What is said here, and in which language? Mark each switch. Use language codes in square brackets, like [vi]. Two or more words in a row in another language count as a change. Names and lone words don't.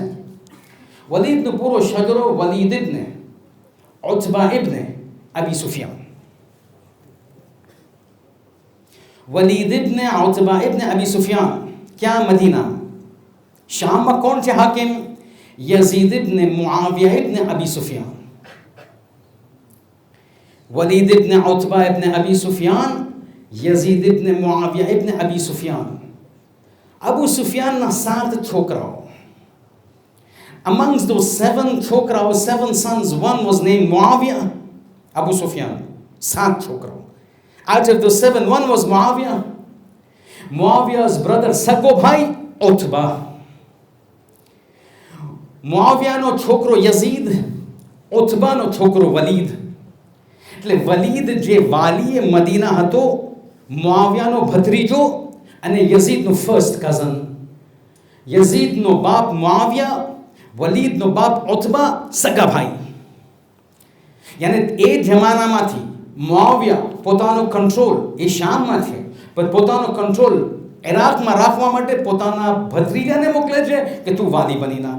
[gu] વલીદનો પૂરો શજરો વલીદ ઇબ્ન ઉત્બા ઇબ્ન અબી સુફિયાન. वलीद इब्न उतबा इब्न अबी सुफियान. [hi] क्या? मदीना. शाम में कौन से हाकिम? यजीद इब्न मुआविया इब्न अबी सुफियान. वलीद इब्न उतबा इब्न अबी सुफियान, यजीद इब्न मुआविया इब्न अबी सुफियान. [gu] અબૂ સુફિયાન ના 7 છોકરાઓ. [en] Amongst those 7 छोकराओ, 7 sons, one was named Muawiyah. Abu Sufyan, 7 छोकराओ. Out of the 7, one was Muawiyah. Muawiyah's brother, [gu] સગો ભાઈ, Utba. મુઆવિયા નો છોકરો યઝીદ, ઉતબા નો છોકરો વલીદ. એટલે વલીદ જે વાલીએ મદીના હતો, મુઆવિયાનો ભત્રીજો અને યઝીદનો ફર્સ્ટ કઝન. યઝીદનો બાપ મુઆવિયા, વલીદનો બાપ ઉતબા, સગા ભાઈ. યાની એ જમાનામાંથી મુઆવિયા પોતાનો કંટ્રોલ એ શામમાં છે, પણ પોતાનો કંટ્રોલ ઇરાકમાં રાખવા માટે પોતાના ભત્રીજાને મોકલે છે કે તું વાલી બની નાખ.